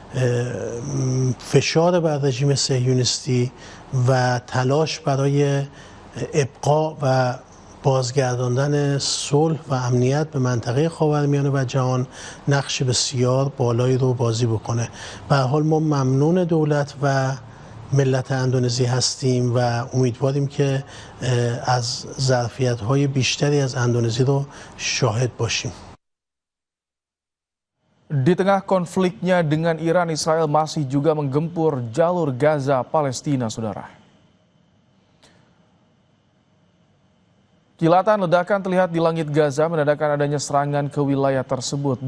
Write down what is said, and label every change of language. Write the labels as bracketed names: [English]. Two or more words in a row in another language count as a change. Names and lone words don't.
[Persian] فشار بر رژیم صهیونیستی و تلاش برای ابقا و بازگرداندن صلح و امنیت به منطقه خاورمیانه و جهان نقش بسیار بالایی رو بازی بکنه. به هر حال ما ممنون دولت و ملت اندونزی هستیم و امیدواریم که از ظرفیت‌های بیشتری از اندونزی رو شاهد باشیم. [Indonesian] Di tengah konfliknya dengan Iran, Israel masih juga menggempur jalur Gaza, Palestina, saudara. Kilatan ledakan terlihat di langit Gaza menandakan adanya serangan ke wilayah tersebut.